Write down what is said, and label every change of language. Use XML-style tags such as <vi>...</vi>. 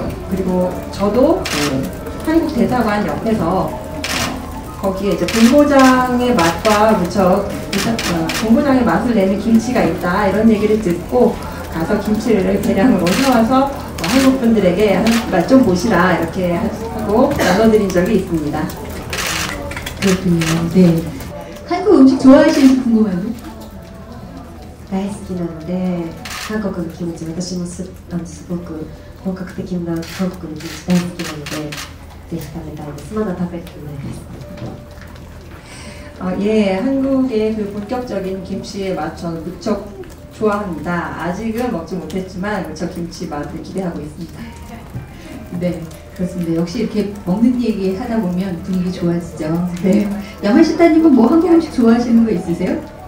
<ko>그리고 저도 한국 대사관 옆에서 거기에 이제 본고장의 맛과 무척 본고장의 맛을 내는 김치가 있다, 이런 얘기를 듣고 가서 김치를 대량으로 사와서 한국 분들에게 맛 좀 보시라 이렇게 하고 나눠드린 적이 있습니다. 그렇군요. 네. 한국 음식 좋아하시는지 궁금한데?</ko> <ja>大好きなので、韓国のキムチ、私もすごく本格的な韓国のキムチ大好きなので、ぜひ食べたいです。まだ食べてないです。</ja> <ko>예, 한국의 그 본격적인 김치의 맛 저는 무척 좋아합니다. 아직은 먹지 못했지만 무척 김치 맛을 기대하고 있습니다. 네, 그렇습니다. 역시 이렇게 먹는 얘기 하다 보면 분위기 좋아지죠. 네. 야마시타님은 뭐 한국 음식 좋아하시는 거 있으세요?</ko>